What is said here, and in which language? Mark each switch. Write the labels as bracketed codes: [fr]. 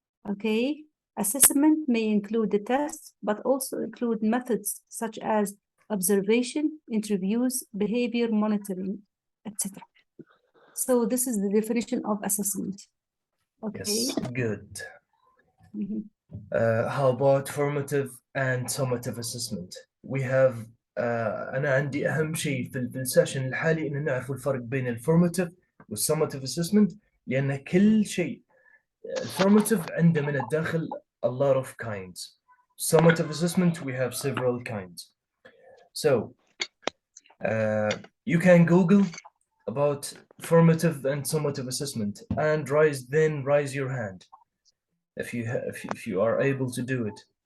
[en] Okay, assessment may include the test, but also include methods such as observation, interviews, behavior monitoring, etc. So this is the definition of assessment. Okay. Yes. Good. Mhm. How about formative and summative assessment? We have [ar] أنا عندي أهم شيء في السيشن الحالي إن نعرف الفرق بين الفورماتيف والsummative assessment لأن كل شيء formative عنده من الداخل [en] a lot of kinds. Summative assessment we have several kinds. So you can Google about formative and summative assessment and raise your hand if you are able to do it.